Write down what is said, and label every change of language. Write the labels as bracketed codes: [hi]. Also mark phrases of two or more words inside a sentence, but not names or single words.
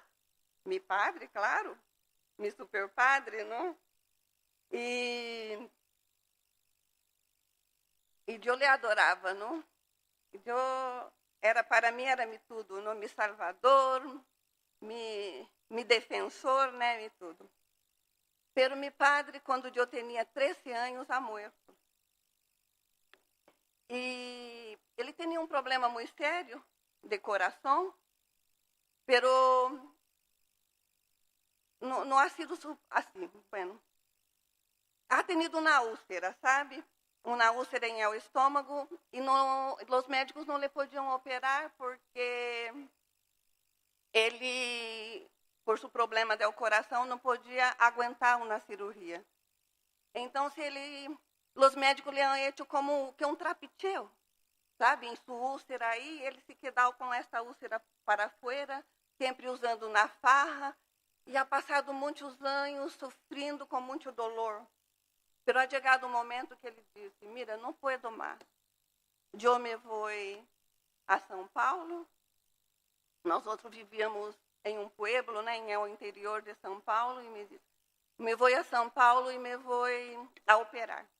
[pt] Meu padre, claro, meu super padre, não? E eu lhe adorava, não? era para mim, era-me tudo, no me salvador, me defensor, né, me tudo. [es] Pero mi padre, [pt] quando eu tinha 13 anos, [es] ha muerto. [pt] E ele tinha um problema muito sério de coração, pero não [es] ha sido [pt] assim, [es] bueno. Ha tenido [pt] uma úlcera, sabe? Uma úlcera em el estômago e os médicos não lhe podiam operar porque ele, por seu problema do coração, não podia aguentar uma cirurgia. Então, os médicos lhe [es] han hecho [pt] como que um trapiteo, sabe? Em sua úlcera aí, ele se quedou com essa úlcera para fora, sempre usando na farra, e ha passado muitos anos sofrendo com muito dolor. Pero ha chegado um momento que ele disse, mira, não puedo mais. Eu me vou a São Paulo. Nós outros vivíamos em um pueblo, né, em el interior de São Paulo, e me disse, me vou a São Paulo e me vou a operar.